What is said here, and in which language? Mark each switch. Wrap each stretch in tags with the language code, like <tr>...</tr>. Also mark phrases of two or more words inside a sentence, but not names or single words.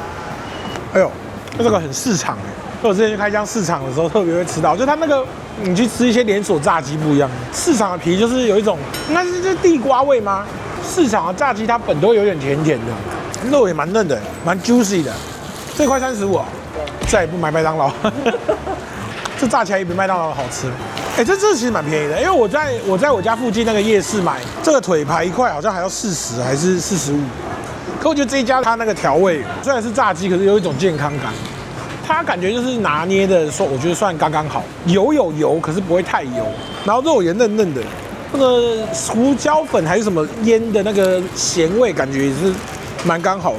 <zh>哎呦，那這個很市場哎。我之前去開箱市場的時候，特別會吃到，就它那個你去吃一些連鎖炸雞不一樣，市場的皮就是有一種，應該是地瓜味嗎？市場的炸雞它本都有點甜甜的，肉也蠻嫩的，蠻 juicy 的。這塊35啊，再也不買麥當勞。這炸起來也比麥當勞好吃。哎，這其實蠻便宜的，因為我在我家附近那個夜市買這個腿排一塊好像還要40還是45。可我覺得這一家它那個調味雖然是炸雞，可是有一種健康感。它感覺就是拿捏的說，我覺得算剛剛好，油有油，可是不會太油，然後肉也嫩嫩的，那個胡椒粉還是什麼醃的那個鹹味，感覺也是蠻剛好的。</zh>